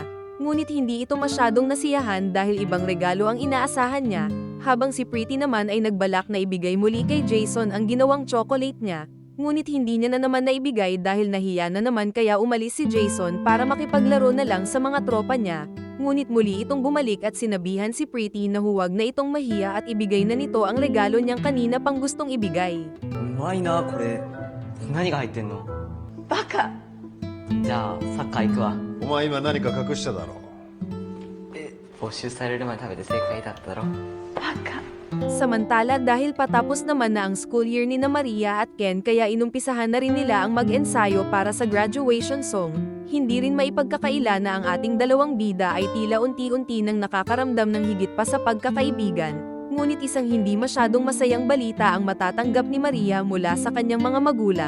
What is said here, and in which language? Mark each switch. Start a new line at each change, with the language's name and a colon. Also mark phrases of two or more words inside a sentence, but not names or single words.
Filipino: Ngunit hindi ito masyadong nasiyahan dahil ibang regalo ang inaasahan niya, habang si Pretty naman ay nagbalak na ibigay muli kay Jason ang ginawang chocolate niya. Ngunit hindi niya na naman naibigay dahil nahiya na naman kaya umalis si Jason para makipaglaro na lang sa mga tropa niya. Ngunit muli itong bumalik at sinabihan si Pretty na huwag na itong mahiya at ibigay na nito ang regalo niyang kanina pang gustong ibigay.
Japanese: うまいなこれ。何が入ってんの？バカ。じゃあサッカー行くわ。お前今何か隠しただろ没収されるまで食べて正解だっただろ。バカ。
Filipino: Samantala dahil patapos naman na ang
English: school year
Filipino: ni na Maria at Ken kaya inumpisahan na rin nila ang mag-ensayo para sa
English: graduation song,
Filipino: hindi rin maipagkakaila na ang ating dalawang bida ay tila unti-unti nang nakakaramdam ng higit pa sa pagkakaibigan. Ngunit isang hindi masyadong masayang balita ang matatanggap ni Maria mula sa kanyang mga magulang.